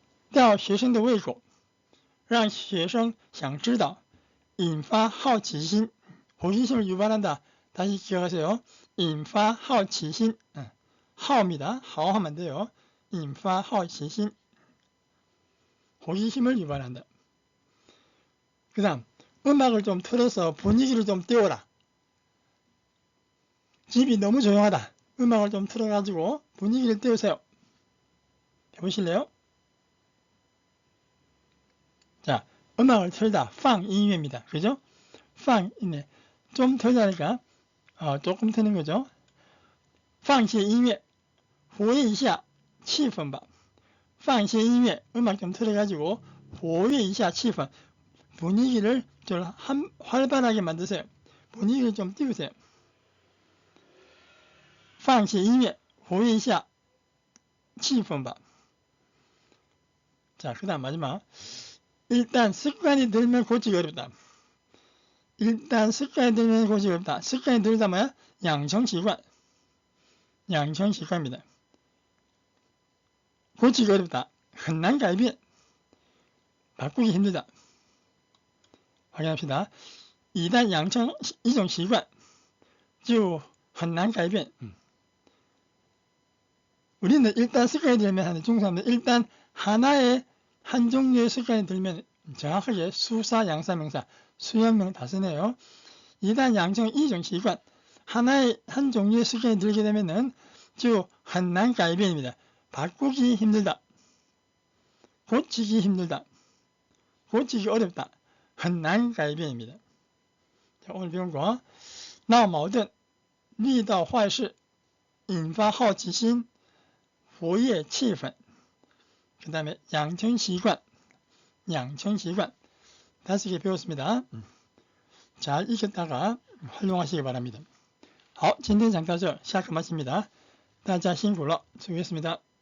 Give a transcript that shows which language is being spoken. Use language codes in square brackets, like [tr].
[zh] 吊学生的胃口, 让学生想知道, 引发好奇心, [ko] 호기심을 유발한다.다시 기억하세요. [zh] 引发好奇心, [ko] 하오입니다.하오하면 안 돼요. [zh] 引发好奇心, [ko] 호기심을 유발한다. 그 다음 음악을 좀 틀어서 분위기를 좀 띄워라. 집이 너무 조용하다. 음악을 좀 틀어가지고 분위기를 띄우세요. 해보실래요? 자, 음악을 틀다. 放音乐입니다. 그죠? 放音乐. 좀 틀다니까 조금 트는 거죠. [zh] 放些音乐活跃一下气氛吧. 放些音乐 [ko] 음악 좀 틀어가지고 [zh] 活跃一下气氛. [ko] 분위기를 좀 활발하게 만드세요. 분위기를 좀 띄우세요. [zh] 放些音乐活跃一下气氛吧. [ko] 자, 그 다음 마지막. 일단 습관이 들면 고치기 어렵다. 일단 습관이 들면 고치기 어렵다. 습관이 들다 뭐야? [zh] 养成习惯.养成习惯 [ko] 입니다. 고치기 어렵다. [zh] 很难改变. [ko] 바꾸기 힘들다. 확인합시다. [zh] 一旦养成一种习惯就很难改变. [ko] 우리는 일단 습관이 들면 하는 중국 사람들 일단 하나의 한 종류의 습관이 들면 정확하게 수사, 양사, 명사, 수형명 다 쓰네요. [zh] 一旦养成一种习惯 [ko] 하나의 한 종류의 습관이 들게 되면은 [zh] 就很难改变 [ko] 입니다. 바꾸기 힘들다. 고치기 힘들다. 고치기 어렵다. [zh] 很难改变입니다. [ko] 자, 오늘 배운 거 [zh] 闹矛盾遇到坏事引发好奇心活跃气氛. [ko] 그 다음에 [zh] 养成习惯 [ko] 5개 배웠습니다. 잘 익혔다가 활용하시기 바랍니다. [zh] 好，今天讲到这，下课 [ko] 마칩니다。 [zh] 大家辛苦了， [ko] 수고했습니다。